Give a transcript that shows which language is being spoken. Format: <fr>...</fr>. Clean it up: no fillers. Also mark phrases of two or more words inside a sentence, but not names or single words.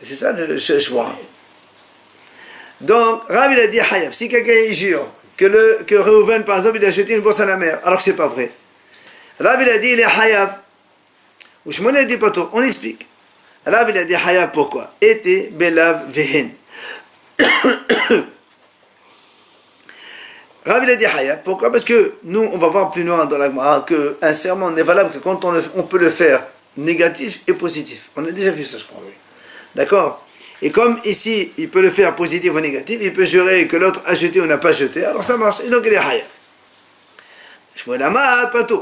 <fr>C'est ça le choix. Donc, Rav il a dit Hayab, si quelqu'un jure que Reuven par exemple il a jeté une bourse à la mer, alors que c'est pas vrai. Rav il a dit il est Hayab. Ou Shmuel a dit pas tout, on explique. Rav il a dit Hayab pourquoi? Ete belav vehen. Rav il a dit Hayab, pourquoi? Parce que nous, on va voir plus loin dans la Gemara qu'un serment n'est valable que quand on peut le faire négatif et positif. On a déjà vu ça, je crois. Oui. D'accord? Et comme ici, il peut le faire positif ou négatif, il peut jurer que l'autre a jeté ou n'a pas jeté, alors ça marche. Et donc il est Hayab. Je me dis, pas tout.</fr>